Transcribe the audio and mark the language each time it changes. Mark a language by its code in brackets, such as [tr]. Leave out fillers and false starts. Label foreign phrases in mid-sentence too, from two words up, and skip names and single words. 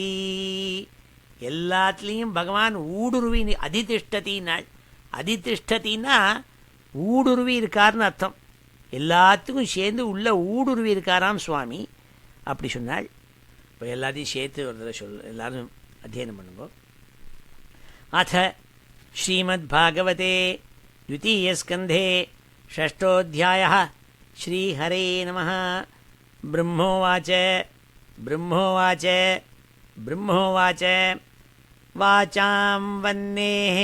[ta] எல்லாத்துலேயும் பகவான் ஊடுருவி அதிதிஷ்டத்தினாள். அதிதிஷ்டத்தின்னா ஊடுருவி இருக்காருன்னு அர்த்தம். எல்லாத்துக்கும் சேர்ந்து உள்ள ஊடுருவி இருக்காராம் சுவாமி. அப்படி சொன்னாள். இப்போ எல்லாத்தையும் சேர்த்து ஒரு தடவை எல்லோரும் அத்தியனம் பண்ணுங்க. [sa] अथ श्रीमद्भागवते द्वितीयस्कन्धे षष्ठोऽध्यायः। श्रीहरे नमः। ब्रह्मोवाच ब्रह्मोवाच ब्रह्मोवाच वाचां वह्नेः